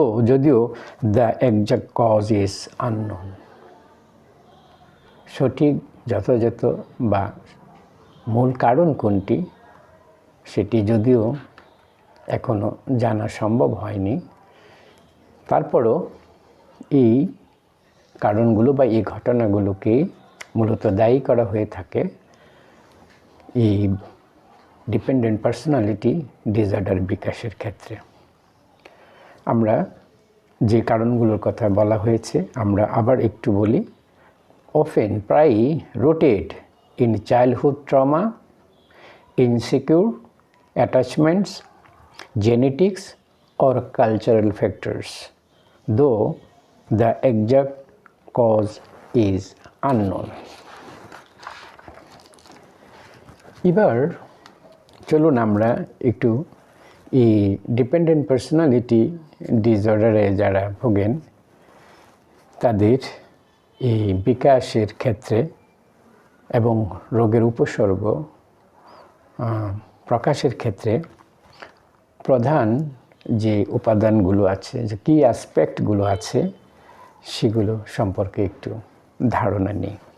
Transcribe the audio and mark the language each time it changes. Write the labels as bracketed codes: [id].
[bn] যদিও [en] the exact cause is unknown, [bn] সঠিক যথাযথ বা মূল কারণ কোনটি সেটি যদিও এখনো জানা সম্ভব হয়নি, তারপরও এই কারণগুলো বা এই ঘটনাগুলোকে মূলত দায়ী করা হয়ে থাকে এই ডিপেন্ডেন্ট পার্সোনালিটি ডিসঅর্ডার বিকাশের ক্ষেত্রে। আমরা যে কারণগুলোর কথা বলা হয়েছে আমরা আবার একটু বলি। [en] often [bn] প্রায়ই [en] rooted in childhood trauma, insecure attachments, genetics or cultural factors, though the exact cause is unknown. [bn] এবার চলুন আমরা একটু এই ডিপেন্ডেন্ট পার্সোনালিটি ডিসঅর্ডারে যারা ভোগেন তাদের এই বিকাশের ক্ষেত্রে এবং রোগের উপসর্গ প্রকাশের ক্ষেত্রে প্রধান যে উপাদানগুলো আছে, যে কী অ্যাসপেক্টগুলো আছে সেগুলো সম্পর্কে একটু ধারণা নিই।